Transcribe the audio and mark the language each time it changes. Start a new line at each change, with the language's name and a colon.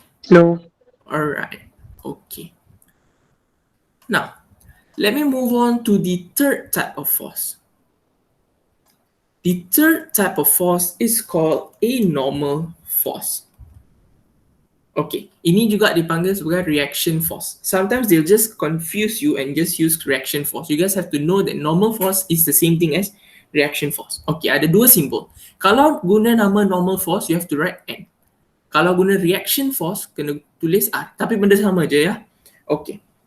English: No. Alright, okay. Now, let me move on to the third type of force. The third type of force is called a normal force.
Malay: Okay, ini juga dipanggil sebagai reaction force.
English: Sometimes they'll just confuse you and just use reaction force. You guys have to know that normal force is the same thing as reaction force.
Malay: Okay, ada dua simbol. Kalau guna nama normal force,
English: you have to write N.
Malay: Kalau guna reaction force, kena tulis R. Tapi benda sama je ya. Okay.